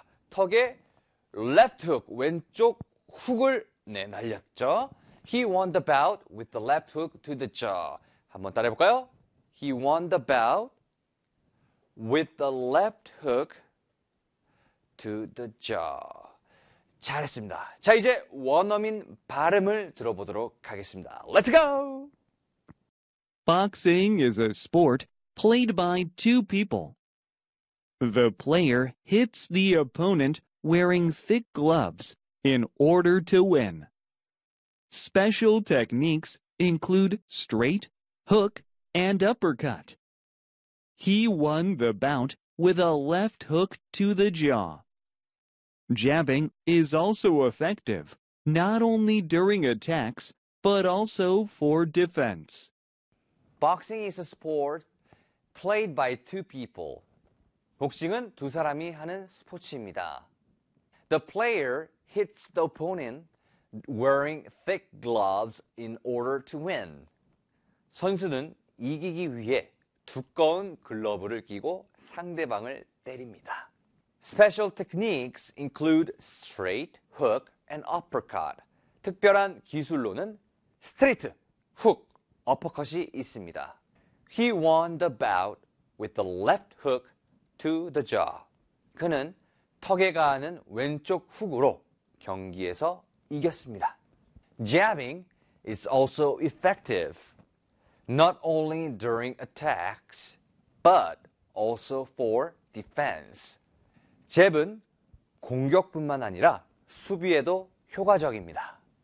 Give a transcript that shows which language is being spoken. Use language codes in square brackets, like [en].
[ko] 턱에 left hook, 왼쪽 훅을 네, 날렸죠. [en] He won the bout with the left hook to the jaw. [ko] 한번 따라해볼까요? [en] He won the bout with the left hook to the jaw. [ko] 잘했습니다. 자, 이제 원어민 발음을 들어보도록 하겠습니다. [en] Let's go! Boxing is a sport played by two people. The player hits the opponent wearing thick gloves in order to win. Special techniques include straight, hook, and uppercut. He won the bout with a left hook to the jaw. Jabbing is also effective, not only during attacks, but also for defense. Boxing is a sport played by two people. [ko] 복싱은 두 사람이 하는 스포츠입니다. [en] The player hits the opponent wearing thick gloves in order to win. [ko] 선수는 이기기 위해 두꺼운 글러브를 끼고 상대방을 때립니다. [en] Special techniques include straight, hook, and uppercut. [ko] 특별한 기술로는 스트레이트, 훅, 어퍼컷이 있습니다. [en] He won the bout with the left hook to the jaw. [ko] 그는 턱에 가하는 왼쪽 훅으로 경기에서 이겼습니다. [en] Jabbing is also effective. Not only during attacks, but also for defense. [ko] 잽은 공격뿐만 아니라 수비에도 효과적입니다.